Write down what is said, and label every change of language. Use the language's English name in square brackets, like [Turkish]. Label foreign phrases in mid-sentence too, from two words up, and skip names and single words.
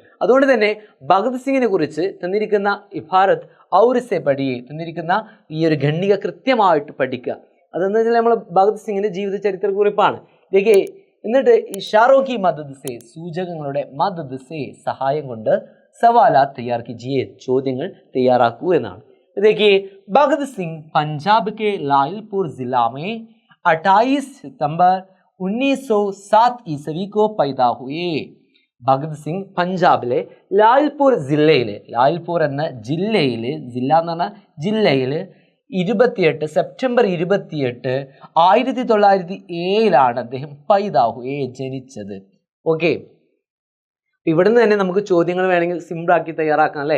[Malayalam] അതുകൊണ്ട് തന്നെ ഭഗത് സിംഗിനെ കുറിച്ച് തന്നിരിക്കുന്ന [Hindi] इबारत ग़ौर से पढ़िए, [Malayalam] തന്നിരിക്കുന്ന ഈ ഒരു ഖണ്ഡിക കൃത്യമായിട്ട് പഠിക്കുക. അതെന്ന് വെച്ചാൽ നമ്മൾ ഭഗത് സിംഗിൻ്റെ ജീവിത ചരിത്ര കുറിപ്പാണ്. ഇതൊക്കെ എന്നിട്ട് [Hindi] इशारों की मदद से, [Malayalam] സൂചകങ്ങളുടെ [Hindi] मदद से, [Malayalam] സഹായം കൊണ്ട് [Hindi] सवाल तैयार कीजिए, [Malayalam] ചോദ്യങ്ങൾ തയ്യാറാക്കൂ എന്നാണ്. [Hindi] देखिए, भगत सिंह पंजाब के लायलपुर जिला में 28 सितंबर 1907 ईस्वी को पैदा हुए. [Malayalam] ഭഗത് സിംഗ് പഞ്ചാബിലെ ലാൽപൂർ ജില്ലയിലെ, ലാൽപൂർ എന്ന ജില്ലയിലെ, ജില്ല എന്ന് പറഞ്ഞാൽ ജില്ലയിൽ 28 സെപ്റ്റംബർ 28 1907 അദ്ദേഹം [Hindi] पैदा हुए, [Malayalam] ജനിച്ചത്. ഓക്കെ, ഇവിടുന്ന് തന്നെ നമുക്ക് ചോദ്യങ്ങൾ വേണമെങ്കിൽ സിമ്പിളാക്കി തയ്യാറാക്കാം അല്ലേ.